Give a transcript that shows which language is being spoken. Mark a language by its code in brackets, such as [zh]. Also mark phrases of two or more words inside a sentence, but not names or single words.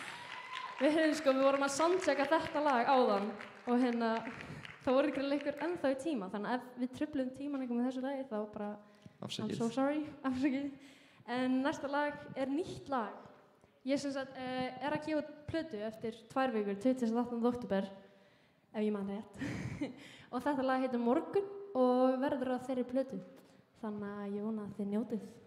[is] Við vorum að soundchecka þetta lag áðan og hérna, það voru ykkur leikur ennþá í tíma, þannig að ef við truflum tíman eitthvað með þessu lagi þá bara [en] I'm so sorry, [is] afsakið. En næsta lag er nýtt lag. Ég sem sagt er að gefa plötu eftir 2 vikur, 28. október, ef ég man rétt. Og þetta lag heitir Morgun og verður að þeirri plötu, þannig að ég vona að þið njótið.